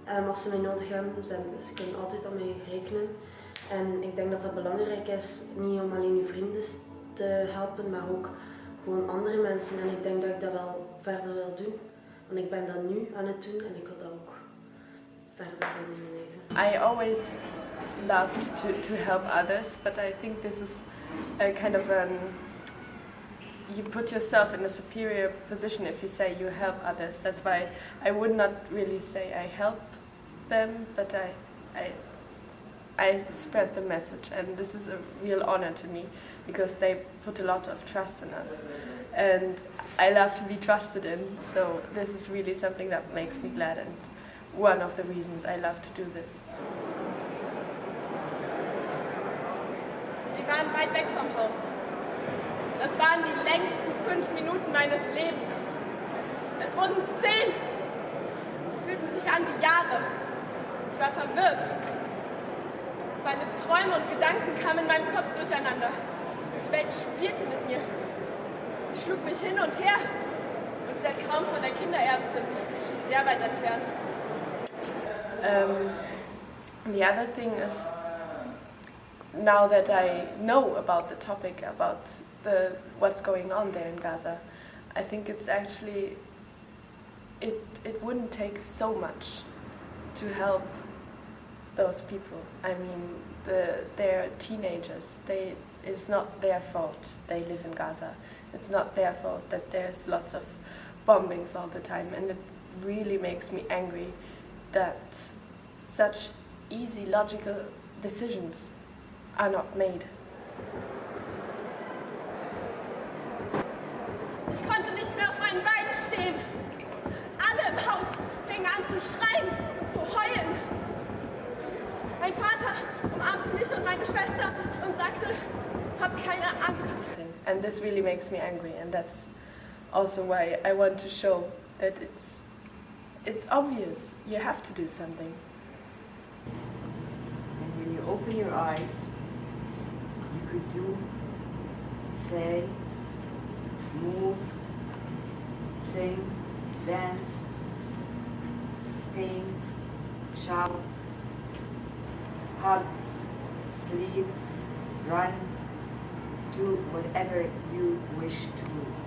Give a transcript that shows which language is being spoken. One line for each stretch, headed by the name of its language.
Dutch: Als ze mij nodig hebben, dus ze kunnen altijd op mij rekenen. En ik denk dat dat belangrijk is, niet om alleen je vrienden te helpen, maar ook gewoon andere mensen. En ik denk dat ik dat wel verder wil doen. Want ik ben dat nu aan het doen en ik wil dat ook verder doen in mijn leven.
English: I always loved to help others, but I think this is a kind of you put yourself in a superior position if you say you help others. That's why I would not really say I help them, but I spread the message, and this is a real honor to me because they put a lot of trust in us, and I love to be trusted in, so this is really something that makes me glad and one of the reasons I love to do this.
German: Wir waren weit weg vom Haus. Das waren die längsten 5 Minuten meines Lebens. Es wurden 10. Sie fühlten sich an wie Jahre. Ich war verwirrt. Meine Träume und Gedanken kamen in meinem Kopf durcheinander. Die Welt spielte mit mir. Sie schlug mich hin und her. Und der Traum von der Kinderärztin schien sehr weit entfernt.
English: The other thing is, now that I know about the topic, about what's going on there in Gaza, I think it's actually, it wouldn't take so much to help those people. I mean, they're teenagers. It's not their fault they live in Gaza. It's not their fault that there's lots of bombings all the time, and it really makes me angry that such easy, logical decisions are not made.
German: Ich konnte nicht mehr auf meinen Beinen stehen. Alle im Haus fingen an zu schreien und zu heulen. Mein Vater umarmte mich und meine Schwester und sagte, hab keine Angst.
English: And this really makes me angry, and that's also why I want to show that it's obvious. You have to do something. And when you open your eyes, you could do, say, move, sing, dance, paint, shout, hug, sleep, run, do whatever you wish to do.